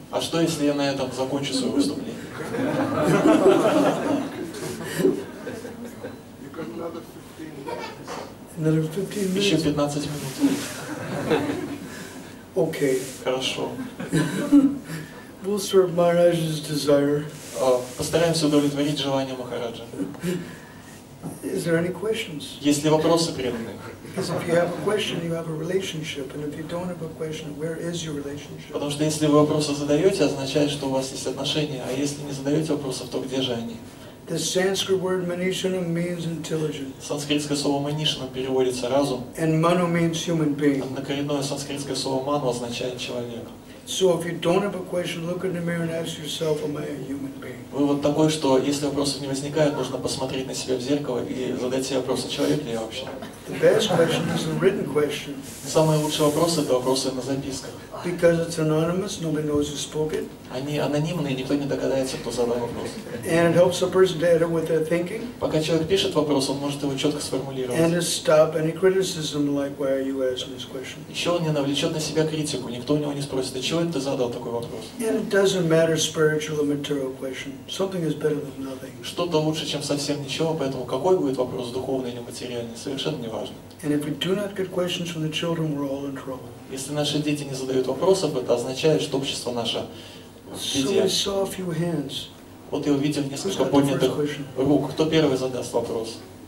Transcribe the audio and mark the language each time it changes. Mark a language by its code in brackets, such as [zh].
[ru] А что, если я на этом закончу свое выступление? [en] You've got another 15 minutes. Another 15 [ru] Еще [en] minutes? [ru] 15 минут. [en] Okay. [ru] Хорошо. [en] We'll serve Maharaj's desire. [ru] Постараемся удовлетворить желание Махараджа. [en] Is there any questions? [ru] Есть ли вопросы преданные? [en] Because if you have a question, you have a relationship. And if you don't have a question, where is your relationship? [ru] Потому что если вы вопросы задаете, означает, что у вас есть отношения. А если не задаете вопросов, то где же они? [en] The Sanskrit word manishana means intelligent. [ru] Санскритское слово манишна переводится разум. [en] And manu means human being. [ru] Однокоренное санскритское слово ману означает человек. [en] So if you don't have a question, look in the mirror and ask yourself, am I a human being? [ru] Вывод такой, что если вопросов не возникает, нужно посмотреть на себя в зеркало и задать себе вопрос, человек ли я вообще? [en] The best question is a written question. [ru] Самые лучшие вопросы – это вопросы на записках. [en] Because it's anonymous, nobody knows who spoke it. [ru] Они анонимные, никто не догадается, кто задал вопрос. [en] And it helps a person to edit what they're thinking. [ru] Пока человек пишет вопрос, он может его четко [en] And [ru] сформулировать. [en] to stop any criticism like, why are you asking this question? [ru] Еще он не навлечет на себя критику, никто у него не спросит, а чего это ты задал такой вопрос? [en] And it doesn't matter spiritual or material question. Something is better than nothing. [ru] Что-то лучше, чем совсем ничего, поэтому какой будет вопрос, духовный или материальный, совершенно не важно. [en] And if we do not get questions from the children, we're all in trouble. [ru] Если наши дети не задают вопросов, это означает, что общество наше в [en] So [ru] беде. [en] we saw a few hands. [ru] Вот я увидел несколько поднятых рук. Кто первый задаст вопрос?